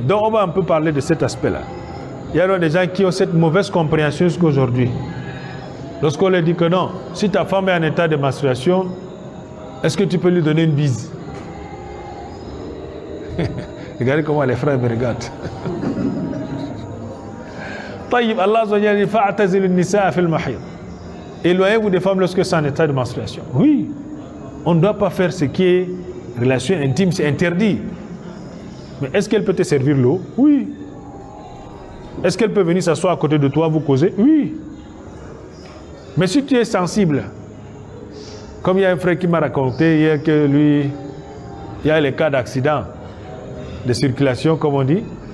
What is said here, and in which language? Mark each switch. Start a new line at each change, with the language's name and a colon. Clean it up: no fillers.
French: Donc on va un peu parler de cet aspect-là. Il y a des gens qui ont cette mauvaise compréhension jusqu'aujourd'hui. Lorsqu'on leur dit que non, si ta femme est en état de menstruation, est-ce que tu peux lui donner une bise? Regardez comment les frères me regardent.
Arabic: طيب,
French: Allah dit
Arabic: فَاعْتَزِلُ النِّسَاءَ فِي الْمَحِيضِ.
French: Éloignez-vous des femmes lorsque c'est en état de menstruation. Oui, on ne doit pas faire ce qui est relation intime, c'est interdit. Mais est-ce qu'elle peut te servir l'eau? Oui. Est-ce qu'elle peut venir s'asseoir à côté de toi, vous causer? Oui. Mais si tu es sensible, comme il y a un frère qui m'a raconté hier que lui, il y a les cas d'accident de circulation, comme on dit.